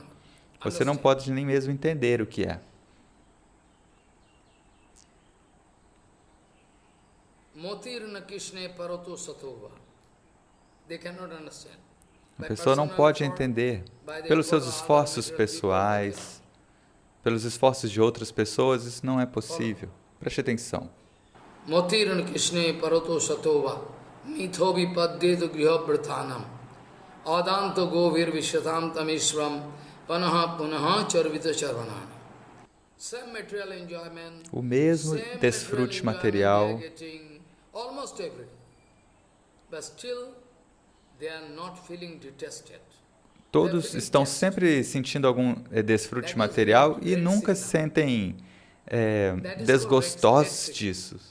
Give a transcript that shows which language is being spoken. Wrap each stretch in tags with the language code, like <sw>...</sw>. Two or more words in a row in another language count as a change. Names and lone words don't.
<pt>Você não pode nem mesmo entender o que é. A pessoa não pode entender pelos seus esforços pessoais, pelos esforços de outras pessoas, isso não é possível. Preste atenção.</pt> <sa>मतिर्न कृष्णे परतः स्वतो वा मिथो अभिपद्येत गृहव्रतानाम् अदान्त गोभिर् विशतां तमिस्रं पुनः पुनश् चर्वित चर्वणानाम्.</sa> <pt>O mesmo desfrute material, todos estão sempre sentindo algum desfrute material e nunca se sentem desgostosos disso.</pt>